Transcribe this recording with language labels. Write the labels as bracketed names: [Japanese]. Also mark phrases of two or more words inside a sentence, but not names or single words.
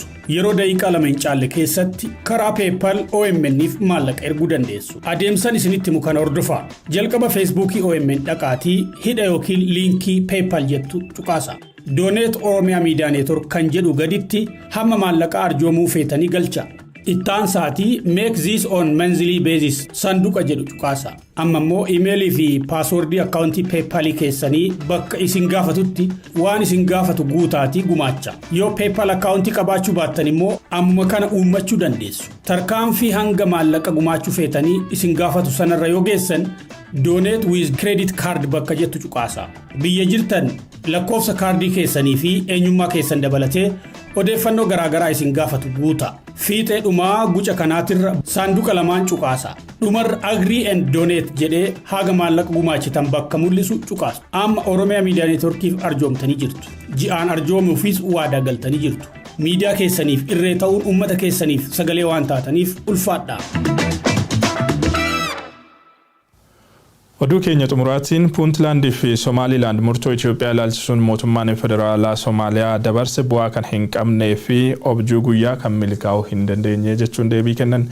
[Oromo] Yeroo daqiiqaa 2 hin caalle keessatti karaa PayPal OMN'if maallaqa erguu dandeessu. Adeemsan isinitti mukan hordofaa. Jalqaba Facebookii OMN dhaqaatii hidha yookiin liinkii PayPal jettu tuqaasa. Donate Oromiyaa Miidiyaa Neetwork kan jedhu gaditti hamma maallaqa arjoomuu feetanii galcha. Ittaan saatii [English] make this on monthly basis [Oromo] sanduqa jedhu tuqaasa. Amma immoo iimeelii fi paaswordii akkaawuntii PayPal keessanii bakka isin gaafatutti waan isin gaafatu guutaatii gumaacha. Yoo PayPal akkaawuntii qabaachuu baattan immoo amma kana uummachuu dandeessu. Tarkaanfii hanga maallaqa gumaachuu feetanii isin gaafatu sanarra yoo geessan [English] donate with credit card [Oromo] bakka jettu tuqaasa. Biyya jirtan lakkoofsa kaardii keessanii fi eenyummaa keessan dabalatee odeeffannoo garaagaraa isin gaafatu guuta. Fiixee dhumaa guca kanaatirra saanduqa 2 tuqaasa. Dhumarra [English] agree and donate [Oromo] jedhee haga maallaqa gumaachitan bakka mul'isu tuqaasa. Amma Oromiyaa Miidiyaa Neetworkiif arjoomtanii jirtu. Ji'aan arjoomuufis waadaa galtanii jirtu. Miidiyaa keessaniif irree ta'uun uummata keessaniif sagalee waan taataniif ulfaadhaa. Oduu keenya xumuraatiin Puuntlaandii fi Somaaliilaand murtoo Itoophiyaa ilaalchisuun mootummaan federaalaa Somaaliyaa dabarse bu'aa kan hin qabnee fi objuu guyyaa kan milkaa'uu hin dandeenye jechuun deebii kennan.